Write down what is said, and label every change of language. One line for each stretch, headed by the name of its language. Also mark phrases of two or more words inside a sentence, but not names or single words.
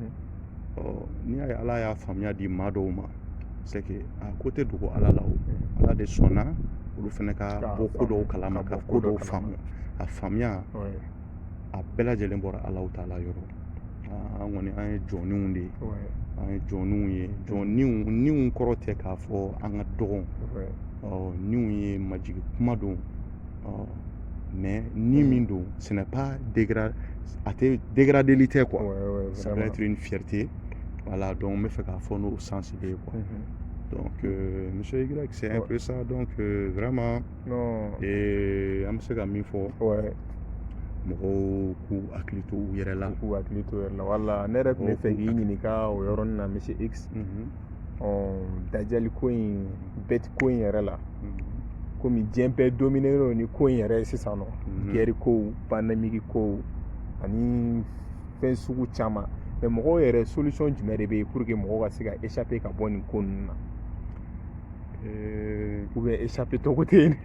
Bambara: n'i y'a ye ala y'a faamuya di maa dɔw ma
French: c'est que
Bambara: ko tɛ dogo ala la o ala de sɔnna olu fana ka bɔ ko dɔw kalama ka ko dɔw faamu a faamuya a bɛɛ lajɛlen bɔra alaw taala yɔrɔ an kɔni an ye jɔnniw de ye an ye jɔnniw ye niw kɔrɔ tɛ k'a fɔ an ka dɔgɔn niw ye majigi kuma don mais ni min don
French: ce n'est pas
Bambara: a tɛ dégradeli tɛ
French: quoi ça peut être une fierté voilà donc
Bambara: n bɛ fɛ k'a fɔ n'o sens de ye
French: quoi donc monsieur
Bambara: Y
French: c'est un peu ça donc vraiment
Bambara: an bɛ se ka min fɔ mɔgɔw k'u hakili to u yɛrɛ la wala ne yɛrɛ tun bɛ fɛ k'i ɲininka o yɔrɔnin na monsieur X Dajjal ko in bɛti ko in yɛrɛ la komi diɲɛ bɛɛ dominé don ni ko in yɛrɛ ye sisan nɔ guerre kow pandémie kow ani fɛn sugu caman mais mɔgɔw yɛrɛ solution jumɛn de bɛ yen
French: pour que
Bambara: mɔgɔw ka se ka échapper ka bɔ nin ko ninnu na
French: ou bien
Bambara: échapper cogo tɛ yen